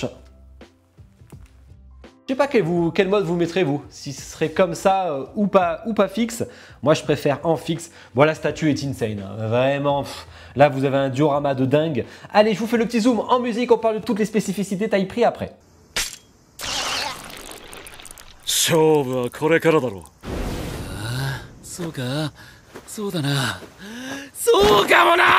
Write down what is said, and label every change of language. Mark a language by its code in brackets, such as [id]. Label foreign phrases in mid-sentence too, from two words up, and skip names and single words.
[fr] Je sais pas quel mode vous mettrez vous, si ce serait comme ça ou pas fixe. Moi je préfère en fixe. Bon, la statue est insane, hein. Vraiment. Là vous avez un diorama de dingue. Allez, je vous fais le petit zoom en musique, on parle de toutes les spécificités taille prix après. [ja] 勝負はこれからだろう。ああ、そうか、そうだな、そうかもな。